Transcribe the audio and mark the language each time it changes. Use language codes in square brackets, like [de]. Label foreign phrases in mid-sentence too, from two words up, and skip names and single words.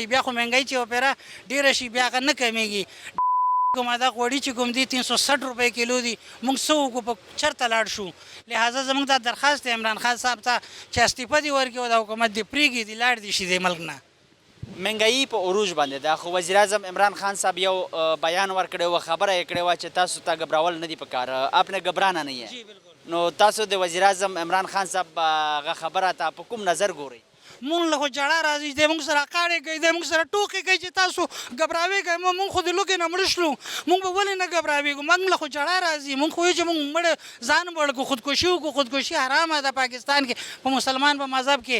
[ps] بیا خو مهنګایي چې وپېره ډېره شي بیا هغه نه کمیږي. کومه دا غوړي چې کوم دي 360 روپۍ کیلو دي، موږ څه وکړو؟ په چېرته لاړ شو؟ لہٰذا زموږ دا درخواست دی عمران خان صاحب ته چې استعفا دې ورکړي او دا حکومت دې پرېږدي، دې لاړ دې شي دې ملک نه. مهنګایي په عروج باندې ده، خو وزیر اعظم عمران خان صاحب یو بیان ورکړی و، خبره یې کړې وه چې تاسو ته گھبراول نه دي پکار، [ur] آپ نے گھبرانا نہیں ہے. [ps] نو تاسو د وزیر اعظم عمران خان صاحب هغه خبره ته په کوم نظر ګورئ؟ مونږ له خو جړه راځي، دی مونږ سره کاڼې کوي، دی مونږ سره ټوکې کوي چې تاسو ګبراوېږئ. مونږ خو د لوږې نه مړه شلو، مونږ به ولې نه ګبراوېږو؟ موږ له خو جړه راځي. مونږ خو وایو چې مونږ مړه ځان مړ کړو، خودکشي وکړو. خودکشي حرامه ده پاکستان کې، په مسلمان په مذهب کې.